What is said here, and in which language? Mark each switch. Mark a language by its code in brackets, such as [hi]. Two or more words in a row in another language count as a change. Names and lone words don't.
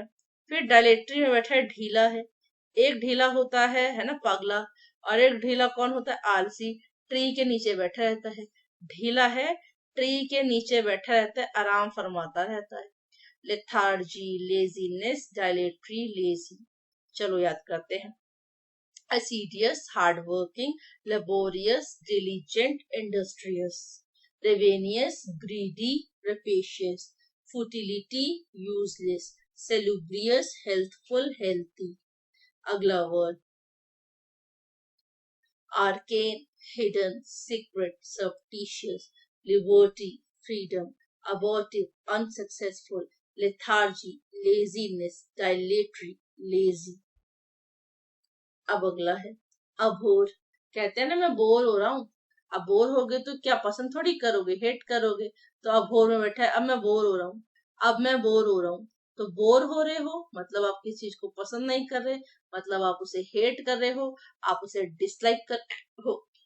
[hi] फिर डायलेटरी में बैठा है, ढीला है। एक ढीला होता है ना पगला, और एक ढीला कौन होता है, आलसी, ट्री के नीचे बैठा रहता है। ढीला है, ट्री के नीचे बैठा रहता है, आराम फरमाता रहता है। [en] lethargy, laziness, dilatory, lazy. [hi] चलो याद करते हैं। [en] assiduous, hardworking, laborious, diligent, industrious, ravenous, greedy, rapacious, futility, useless, salubrious, healthful, healthy. अगला word arcane, hidden, secret, surreptitious, liberty, freedom, abortive, unsuccessful, lethargy, laziness, dilatory, lazy. [hi] अब अगला है अभोर। कहते हैं ना मैं बोर हो रहा हूँ, अब बोर हो गए तो क्या पसंद थोड़ी करोगे, हेट करोगे। तो अभोर में बैठा है, अब मैं बोर हो रहा हूँ, अब मैं बोर हो रहा हूँ। तो बोर हो रहे हो मतलब आप किसी चीज को पसंद नहीं कर रहे, मतलब आप उसे हेट कर रहे हो, आप उसे डिसलाइक कर रहे हो।